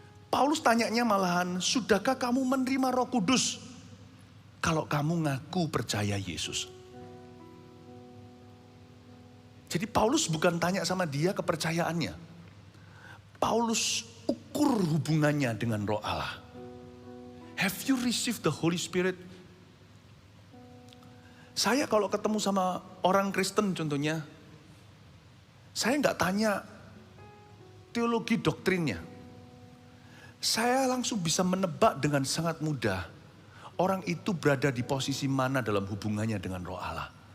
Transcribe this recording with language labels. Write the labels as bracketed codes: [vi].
[id] Paulus tanyanya malahan, sudahkah kamu menerima Roh Kudus kalau kamu ngaku percaya Yesus? Jadi Paulus bukan tanya sama dia kepercayaannya. Paulus ukur hubungannya dengan Roh Allah. [en] Have you received the Holy Spirit? [id] Saya kalau ketemu sama orang Kristen contohnya, saya nggak tanya teologi doktrinnya. Saya langsung bisa menebak dengan sangat mudah orang itu berada di posisi mana dalam hubungannya dengan Roh Allah.